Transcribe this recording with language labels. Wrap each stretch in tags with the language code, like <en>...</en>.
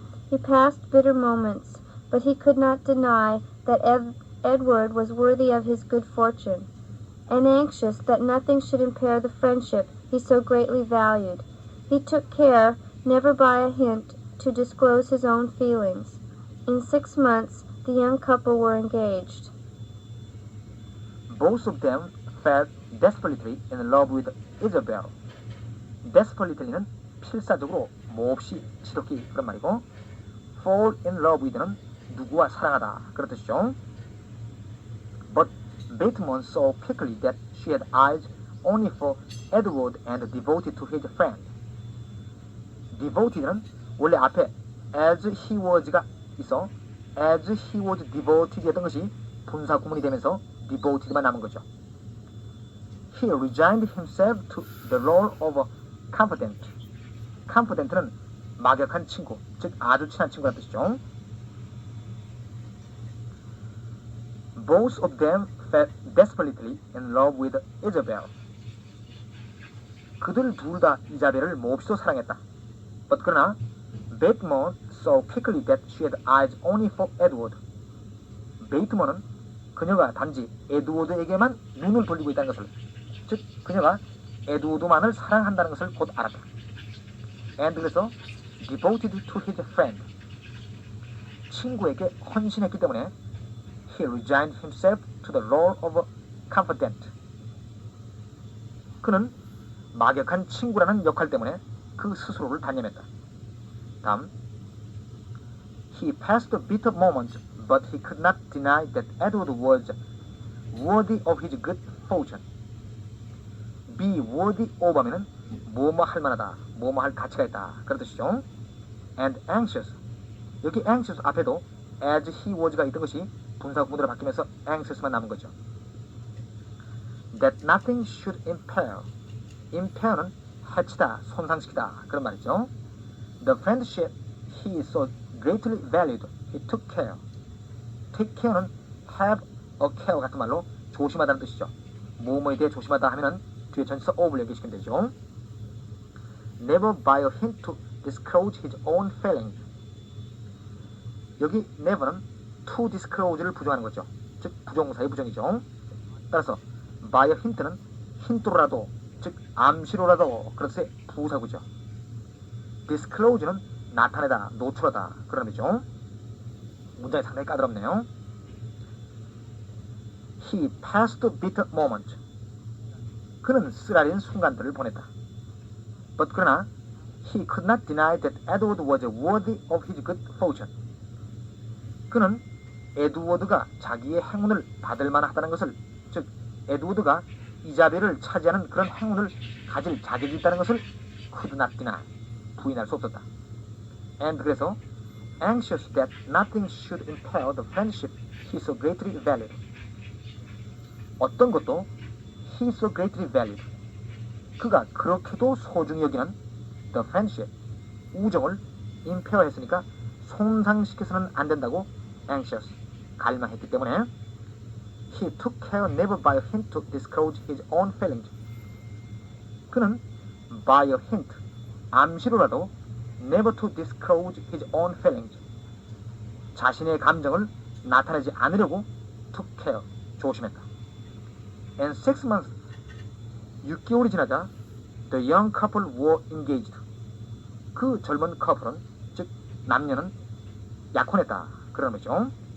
<en>He passed bitter moments, but he could not deny that Edward was worthy of his good fortune, and anxious that nothing should impair the friendship he so greatly valued. He took care never by a hint to disclose his own feelings. In 6 months the young couple were engaged. Both of them fell desperately in love with Isabel.</en> <ko>desperately는 필사적으로 몹시 지독히 그런 말이고</ko> <en>fall in love with</en> <ko>는 누구와 사랑하다 그런 뜻이죠.</ko> <en>But Bateman saw quickly that she had eyes only for Edward and devoted to his friend.</en> <ko>devoted는 원래 앞에</ko> <en>as he was</en> <ko>가 있어</ko> <en>as he was devoted</en> <ko>였던 것이 분사 구문이 되면서 devoted만 남은 거죠.</ko> <en>He resigned himself to the role of a confidant.</en> <ko>confidant는 막역한 친구, 즉 아주 친한 친구라는 뜻이죠.</ko> <en>Both of them fell desperately in love with Isabel.</en> <ko>그들 둘 다 이자벨을 몹시도 사랑했다.</ko> <en>But 그러나 Bateman saw quickly that she had eyes only for Edward.</en> <ko>베이트먼은 그녀가 단지 에드워드에게만 눈을 돌리고 있다는 것을, 즉 그녀가 에드워드만을 사랑한다는 것을 곧 알았다.</ko> <en>And 그래서 devoted to his friend.</en> <ko>친구에게 헌신했기 때문에</ko> <en>he resigned himself to the role of a confidant.</en> <ko>그는 막역한 친구라는 역할 때문에 그 스스로를 단념했다.</ko> <en>다음, he passed a bitter moment, but he could not deny that Edward was worthy of his good fortune. be worthy of</en> <ko>하면은 뭐뭐 할 만하다, 뭐뭐 할 가치가 있다 그런 뜻이죠.</ko> <en>and anxious.</en> <ko>여기 anxious 앞에도</ko> <en>as he was</en> <ko>가 있던 것이 분사구문으로 바뀌면서 anxious만 남은 거죠.</ko> <en>that nothing should impair.</en> <ko>impair는 해치다, 손상시키다 그런 말이죠.</ko> <en>The friendship he so greatly valued, he took care. take care</en> <ko>는</ko> <en>have a care</en> <ko>같은 말로 조심하다는 뜻이죠. 뭐뭐에 대해 조심하다 하면은 뒤에 전치사 of를 얘기시키면 되죠.</ko> <en>Never by a hint to disclose his own feelings.</en> <ko>여기 never는</ko> <en>to disclose</en> <ko>를 부정하는 거죠. 즉 부정사의 부정이죠. 따라서</ko> <en>by a hint</en> <ko>는 힌트로라도, 즉 암시로라도 그래서 부사구죠. disclose는 나타내다, 노출하다 그런 의미죠. 문장이 상당히 까다롭네요.</ko> <en>He passed a bitter moment.</en> <ko>그는 쓰라린 순간들을 보냈다.</ko> <en>But 그러나 he could not deny that Edward was worthy of his good fortune.</en> <ko>그는 에드워드가 자기의 행운을 받을 만하다는 것을, 즉 에드워드가 이자벨을 차지하는 그런 행운을 가질 자격이 있다는 것을</ko> <en>could not deny,</en> <ko>부인할 수 없었다.</ko> <en>And 그래서 anxious that nothing should impair the friendship he so greatly valued.</en> <ko>어떤 것도</ko> <en>he so greatly valued.</en> <ko>그가 그렇게도 소중히 여기는</ko> <en>the friendship, 우정을 impair</en> <ko>했으니까 손상시켜서는 안 된다고</ko> <en>anxious,</en> <ko>갈망했기 때문에</ko> <en>he took care never by a hint to disclose his own feelings. 그는 by a hint, 암시로라도 never to disclose his own feelings,</en> <ko>자신의 감정을 나타내지 않으려고</ko> <en>took care, 조심했다. And 6 months,</en> <ko>6개월이 지나자</ko> <en>the young couple were engaged.</en> <ko>그 젊은 커플은, 즉 남녀는 약혼했다 그런 거죠.</ko>